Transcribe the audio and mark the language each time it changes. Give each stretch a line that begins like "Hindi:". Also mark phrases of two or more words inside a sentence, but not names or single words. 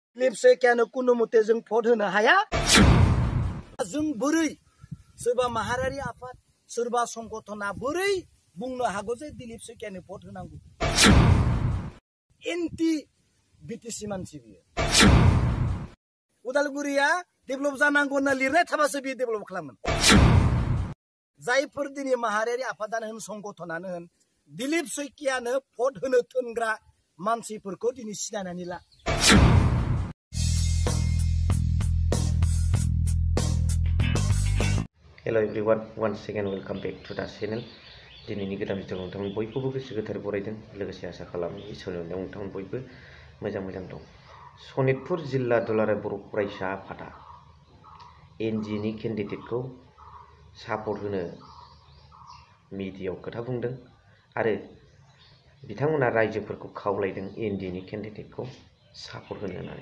Bodo: लिपसे क्यानो कुनु मते जों भट होनो हाया जों बोरै सोरबा माहारियारि आफाद सोरबा संगठना बोरै बुंनो हागौ जे दिलीप सैखियानो भट होनांगौ एन्टी बिटिसि मानसि बियो उदालगुरिया डेभेलप जानांगौ होनना लिरनाय थाबासो बियो डेभेलप खालामगोन जायफोर दिनै माहारियारि आफादानो होन संगठनानो होन दिलीप सैखियानो भट होनो थोनग्रा मानसिफोरखौ दिनै सिनायनानै ला
English: Hello everyone, once again welcome back to the channel.
Bodo: दिनैनि गोदान भिडिअ नोंथांमोन बयखौबो गोसो गोथारै बरायदों लोगोसे आसा खालामो इसोरनि अननायाव नोंथांमोन बयबो मोजां दं। सनितपुर जिल्ला दुलाराय बर' फरायसा आफादा एनडिएनि केन्डिडेटखौ सापर्ट होनो मिडियायाव खोथा बुंदों आरो बिथांमोना रायजोफोरखौ खावलायदों एनडिएनि केन्डिडेटखौ सापर्ट होनो होननानै।